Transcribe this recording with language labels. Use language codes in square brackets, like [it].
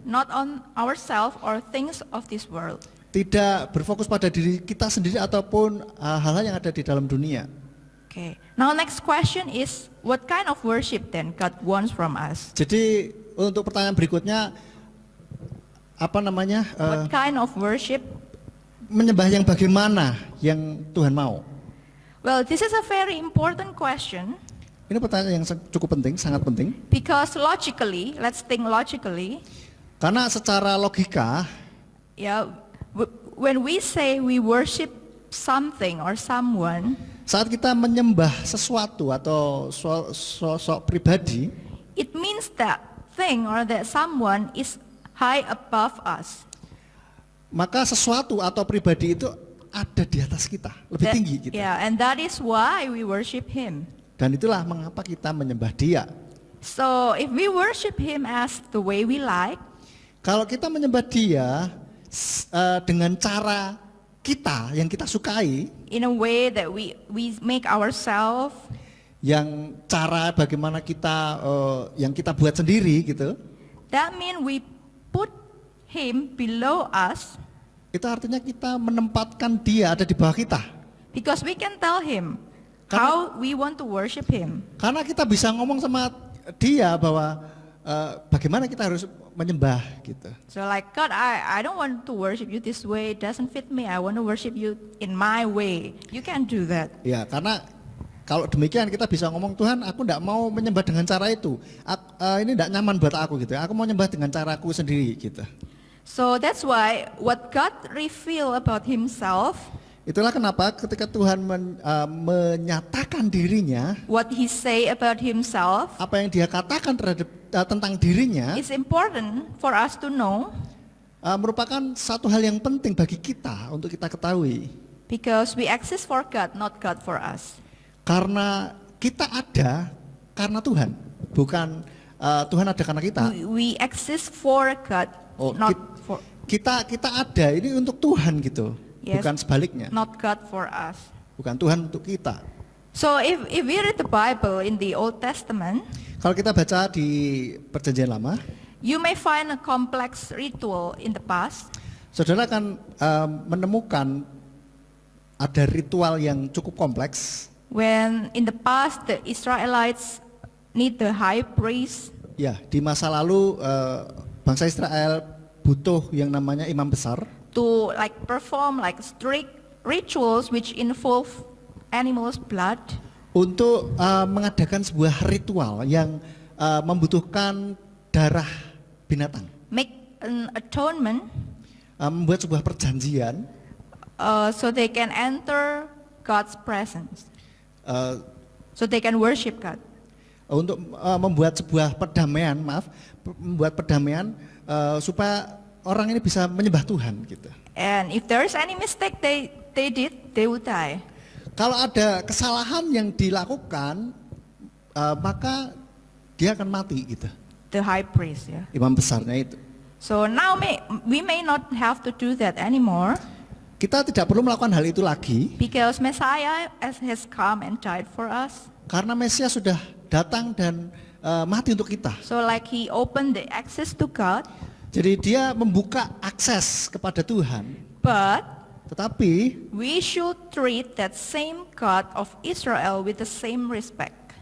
[en] not on ourselves or things of this world. [id] tidak berfokus pada diri kita sendiri ataupun hal-hal yang ada di dalam dunia. [en] Okay. Now next question is, what kind of worship then God wants from us? [id] Jadi untuk pertanyaan berikutnya, [en] What kind of worship? [id] menyembah yang bagaimana yang Tuhan mau? [en] Well, this is a very important question [id] Ini pertanyaan yang cukup penting, sangat penting. [en] because logically, let's think logically, [id] Karena secara logika, [en] yeah, when we say we worship something or someone, [id] saat kita menyembah sesuatu atau sosok pribadi, [en] it means that thing or that someone is high above us. [id] maka sesuatu atau pribadi itu ada di atas kita, lebih [en] That- [id] tinggi gitu. [en] Yeah, and that is why we worship Him. [id] Dan itulah mengapa kita menyembah Dia. [en] So if we worship Him as the way we like, [id] Kalau kita menyembah Dia dengan cara kita yang kita sukai, [en] in a way that we make ourselves, [id] yang cara bagaimana kita yang kita buat sendiri gitu, [en] that means we put Him below us [id] itu artinya kita menempatkan Dia ada di bawah kita. [en] because we can tell Him [id] Karena- [en] how we want to worship Him. [id] Karena kita bisa ngomong sama Dia bahwa bagaimana kita harus menyembah gitu. [en] So like, God, I don't want to worship you this way. It doesn't fit me. I want to worship you in my way. You can't do that. [id] Ya, karena kalau demikian kita bisa ngomong, Tuhan, aku tidak mau menyembah dengan cara itu. Ini tidak nyaman buat aku gitu. Aku mau nyembah dengan caraku sendiri gitu. [en] So that's why what God revealed about himself, [id] Itulah kenapa ketika Tuhan menyatakan dirinya, [en] what he say about himself, [id] apa yang dia katakan tentang dirinya, [en] is important for us to know [id] merupakan satu hal yang penting bagi kita untuk kita ketahui. [en] because we exist for God, not God for us. [id] Karena kita ada karena Tuhan, bukan Tuhan ada karena kita. [en] We exist for God, Oh, not for [id] kita ada ini untuk Tuhan gitu, [en] Yes. [id] bukan sebaliknya. [en] not God for us. [id] Bukan Tuhan untuk kita. [en] So if we read the Bible in the Old Testament, [id] Kalau kita baca di Perjanjian Lama, [en] you may find a complex ritual in the past. [id] saudara akan menemukan ada ritual yang cukup kompleks. [en] When in the past the Israelites need the high priest [id] Ya, di masa lalu bangsa Israel butuh yang namanya imam besar [en] to like perform like strict rituals which involve animals' blood. [id] untuk mengadakan sebuah ritual yang membutuhkan darah binatang, [en] Make an atonement [id] membuat sebuah perjanjian [en] so they can enter God's presence, so they can worship God. [id] untuk membuat sebuah perdamaian, membuat perdamaian supaya orang ini bisa menyembah Tuhan gitu. [en] And if there is any mistake they did, they would die. [id] Kalau ada kesalahan yang dilakukan, maka dia akan mati gitu. [en] The high priest, yeah. [id] Imam besarnya itu. [en] So now we may not have to do that anymore [id] Kita tidak perlu melakukan hal itu lagi [en] because Messiah has come and died for us. [id] karena Mesias sudah datang dan mati untuk kita. [en] So like he opened the access to God, [id] Jadi dia membuka akses kepada Tuhan. [en] but [id] Tetapi [en] we should treat that same God of Israel with the same respect.